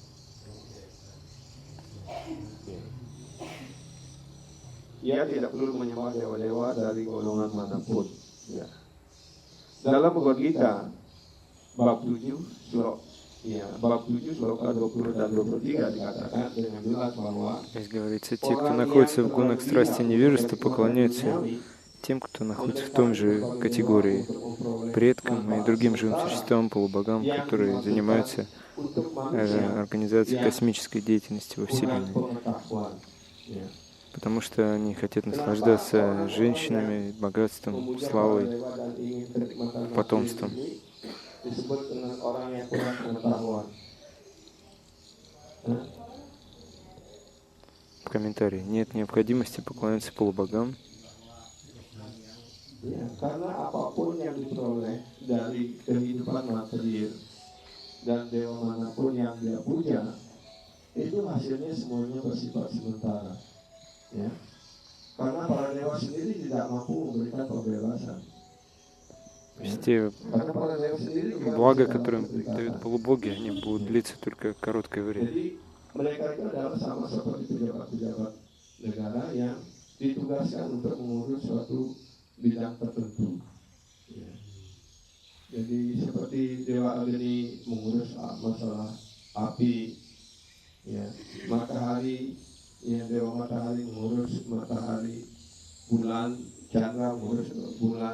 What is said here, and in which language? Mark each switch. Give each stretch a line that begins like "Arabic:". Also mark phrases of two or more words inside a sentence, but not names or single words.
Indonesian: Ia tidak perlu menyembah dewa-dewa dari golongan manapun. Ya. Dalam Bhagavad Gita, bab 7, bab 7, sloka 20 dan 23 dikatakan dengan jelas bahwa
Russian: Здесь говорится, те, кто находится в гунах страсти невежества, поклоняются тем, кто находится в том же категории, предкам и другим живым существам, полубогам, которые занимаются организацией космической деятельности во Вселенной. Потому что они хотят наслаждаться женщинами, богатством, славой, потомством. В комментарии. Нет необходимости поклоняться полубогам.
Indonesian: Karena apapun yang diperoleh dari kehidupan material dan dewa manapun yang dia puja, itu hasilnya semuanya bersifat sementara. Ya. Karena para dewa sendiri tidak mampu memberikan pembebasan.
Russian: Те блага, которые им дают полубоги, они будут длиться только короткое время.
Indonesian: Jadi mereka itu adalah sama seperti pejabat-pejabat negara yang ditugaskan untuk mengurus suatu bidang tertentu. Ya. Jadi seperti Dewa Agni mengurus masalah api, ya, matahari, ya, Dewa Matahari mengurus matahari, bulan, Chandra mengurus bulan.